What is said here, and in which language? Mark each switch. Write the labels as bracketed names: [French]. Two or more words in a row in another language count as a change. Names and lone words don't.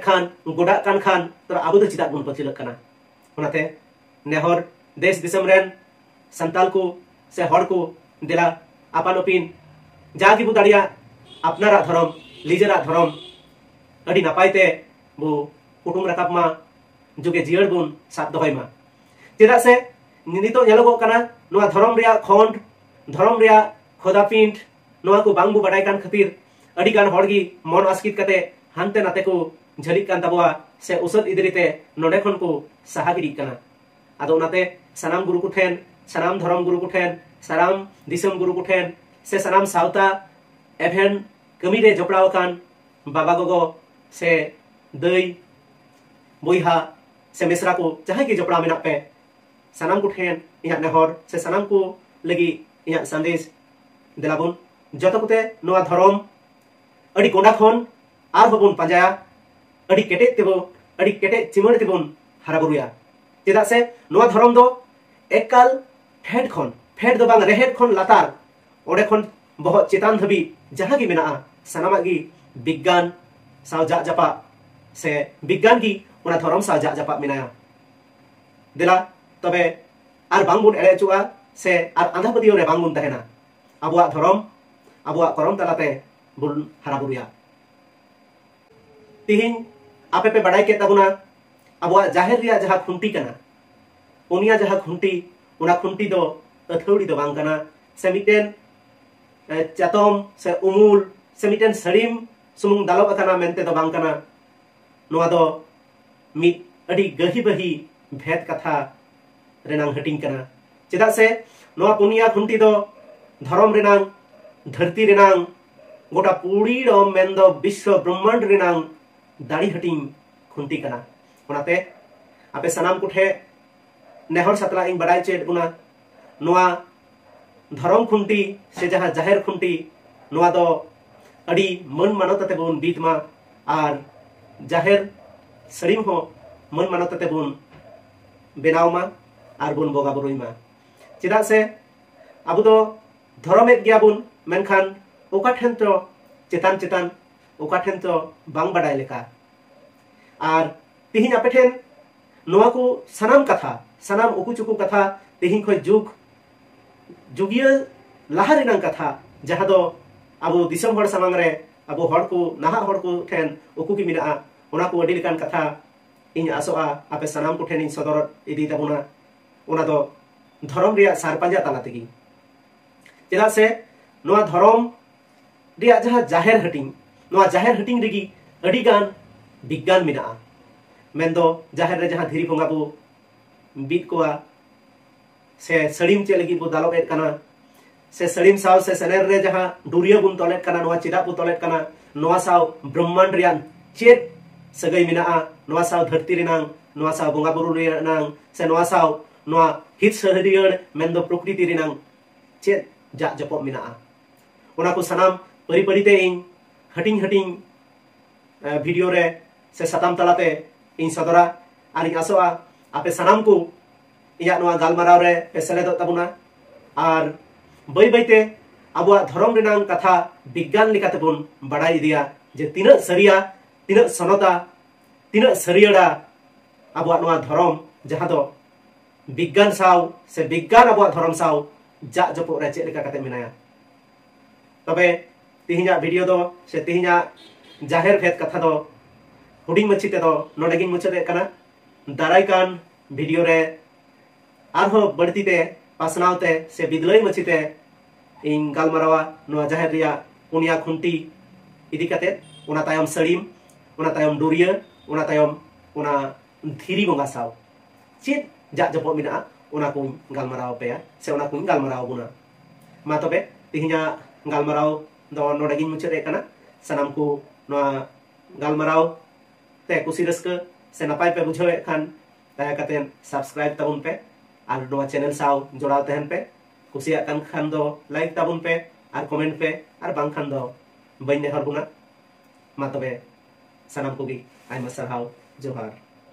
[Santali] खान गोडा कान खान तो आबु दो चिदा बुन पचिलक कना उनाते नेहर देश दिसम रेन संताल को से हर को दिला आपानोपिन जागी बु दाड़िया अपनारा धरम लिजरा धरम अडी नापायते बु कुटुम रकाब मा जुगे जियर बुन साथ दोहय मा चेदा से नितो नेलोगो कना नोआ धरम रिया खंड धरम रिया खोदापिंड नोआ को बांगबु बडाय कान खातिर अडी गान हड़गी मन आस्कित कते हानते नाते को झलिक कान तबुआ से उसद इदरिते नोडे खन को सहागिरी कना आदो उनाते सनाम गुरु को ठेन सनाम धरम गुरु को ठेन सनाम दिसम गुरु को ठेन से सनाम सावता एभेन कमी रे जपड़ाव कान बाबा गोगो से दई बोइहा से मिश्रा को जहां की जपड़ा मेना पे sanam ko ठेन इहा नेहर से sanam को लगी इहा संदेश दिलाबुन जतो कुते नोआ धर्म अड़ी कोंडा खन आर होबुन पांजाया अड़ी केटे तेबो अड़ी केटे चिमड़ तेबुन हारा बुरुया चेदा से नोआ धर्म दो एकाल फेड दो बांग रेहेड खन लातार ओडे खन बहुत चेतान धबी जहां गी मेना सनामा गी विज्ञान साव जा जापा से विज्ञान गी उना धर्म साव जा जापा मेनाया दिला तबे आर बांगबुन एड़े चुआ से आर आंधा पतियो रे बांगबुन तहेना आबुआ धर्म आबुआ करम तलाते बुन हारा बुरुया तिहिन आपे पे बड़ाई के तबुना आबुआ जाहिर रिया जहां खुंटी कना उनिया जहां खुंटी उना खुंटी दो अथौड़ी दो बांग कना से मिटेन चातम से उमुल से मिटेन सरीम सुमुंग दालोब अकाना मेंते दो बांग कना नोआ दो मिट अडी गही बही भेद कथा रेनांग हटिंग कना चेदा से नोआ पुनिया खुंटी दो धर्म रेनांग धरती रेनांग गोटा पूरी डोम मेंदो विश्व ब्रह्मांड रेनांग दाड़ी हटिंग खुंटी कना उनाते आपे सनाम कुठे नेहर सतला इन बड़ाई चेड बुना नोआ धर्म खुंटी से जहां जाहिर खुंटी नोआ दो अड़ी मन मानोताते बुन बीतमा आर जाहिर सरीम हो मन मानोताते बुन बेनावमा आर बुन बोगा बुरुइमा चेदा से आबु दो धर्मेद गया बुन मेनखान ओका ठेन तो चेतान चेतान ओका ठेन तो बांग बड़ाई लेका आर तिहिन आपे ठेन नोआ को सनाम कथा सनाम उकु चुकु कथा तिहिन खय जुग जुगिया लाहा रेनांग कथा जहां दो आबो दिसम हर सामांग रे आबो हर को नाहा हर को ठेन उकु की मिना ओना को अडी लेकान कथा इन आसोआ आपे सनाम को ठेन इन सदर इदी ताबुना ओना दो धर्म रिया सारपांजा ताला तेगी चेदा से नोआ धर्म रिया जहां जाहिर हटिंग रेगी अडी गान विज्ञान मिना मेंदो जाहिर रे जहां धीरी बोंगा बो बीत कोआ से सड़ीम चे लगी बो दालोब एड कना से सड़ीम साव से सनेर रे जहां डुरिया बुन तोलेट कना नोआ चिदा बो तोलेट कना नोआ साव ब्रह्मांड रियान चेत सगई मिना नोआ साव धरती रेनांग नोआ साव बोंगा बुरु रेनांग से नोआ साव नोआ हित सहरियर मेंदो प्रकृति रेनांग चेत जा जपो मिना ओना को सनाम परि परिते इन हटिंग वीडियो रे से सताम तलाते इन सदरा आनी आसोआ आपे सनाम को इया नोआ गालमाराव रे पे सेलेदो ताबुना आर बई बईते आबुआ धर्म रेनांग कथा विज्ञान लेकाते बुन बड़ाई दिया जे तिना सरिया तिना सनता तिना सरियड़ा आबुआ नोआ धर्म जहां दो विज्ञान साव से विज्ञान आबुआ धर्म साव जा जपो रे चेक लेका काते मिनाया तबे तिहिना वीडियो दो से तिहिना जाहिर भेद कथा दो हुडिंग मछिते दो नोडेगिंग मुचते कना दाराई कान वीडियो रे आरहो बड़तीते पासनावते से बिदलई मछिते इन गालमारावा नोआ जाहिर रिया पुनिया खुंटी इदी काते उना तायम सड़ीम उना तायम डुरिया उना तायम उना धीरी बोंगा साव चेत जा जपो मिना उना को गालमाराव पे से उना को गालमाराव बुना मा तबे तिहिना गालमाराव दो नोडेगिंग मुचते कना सनाम को नोआ गालमाराव ते कुसी रस्क से नपाय पे बुझावे खान दया कते सब्सक्राइब ताबुन पे आर नोआ चैनल साव जोड़ाव तहन पे कुसिया कान खान दो लाइक ताबुन पे आर कमेंट पे आर बांग खान दो बइन नेहर बुना मा तबे सनाम को गी आइमा सरहाव जोहार।